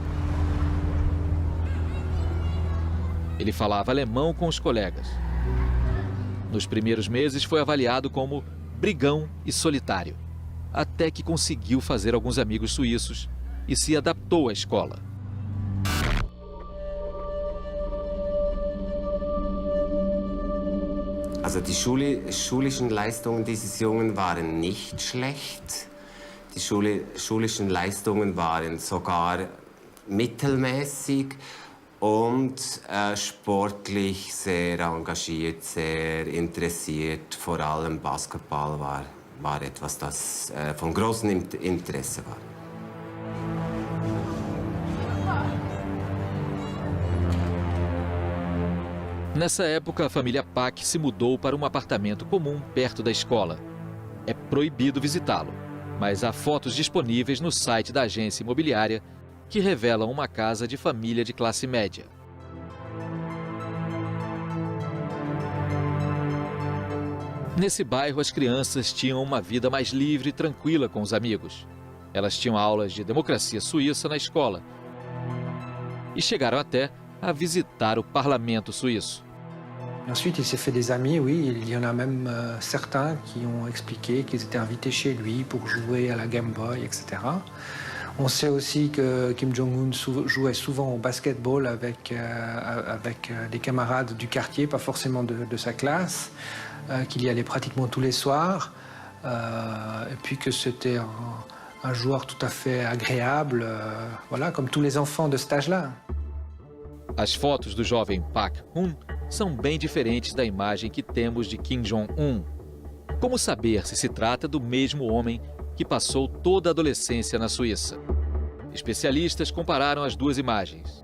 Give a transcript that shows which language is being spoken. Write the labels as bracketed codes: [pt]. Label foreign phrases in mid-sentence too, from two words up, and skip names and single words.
[pt] Ele falava alemão com os colegas. Nos primeiros meses foi avaliado como brigão e solitário, até que conseguiu fazer alguns amigos suíços e se adaptou à escola. [de] Also die schulischen Leistungen dieses Jungen waren nicht schlecht. Die schulischen Leistungen waren sogar mittelmäßig und sportlich sehr engagiert, sehr interessiert. Vor allem Basketball war etwas, das von großem Interesse war. [pt] Nessa época, a família Pak se mudou para um apartamento comum perto da escola. É proibido visitá-lo, mas há fotos disponíveis no site da agência imobiliária que revelam uma casa de família de classe média. Nesse bairro, as crianças tinham uma vida mais livre e tranquila com os amigos. Elas tinham aulas de democracia suíça na escola e chegaram até a visitar o parlamento suíço. [fr] Ensuite, il s'est fait des amis, oui, il y en a même certains qui ont expliqué qu'ils étaient invités chez lui pour jouer à la Game Boy, etc. On sait aussi que Kim Jong-un jouait souvent au basketball avec des camarades du quartier, pas forcément de sa classe, qu'il y allait pratiquement tous les soirs, et puis que c'était un joueur tout à fait agréable, voilà, comme tous les enfants de cet âge-là. [pt] As fotos do jovem Park Hun são bem diferentes da imagem que temos de Kim Jong-un. Como saber se trata do mesmo homem que passou toda a adolescência na Suíça? Especialistas compararam as duas imagens.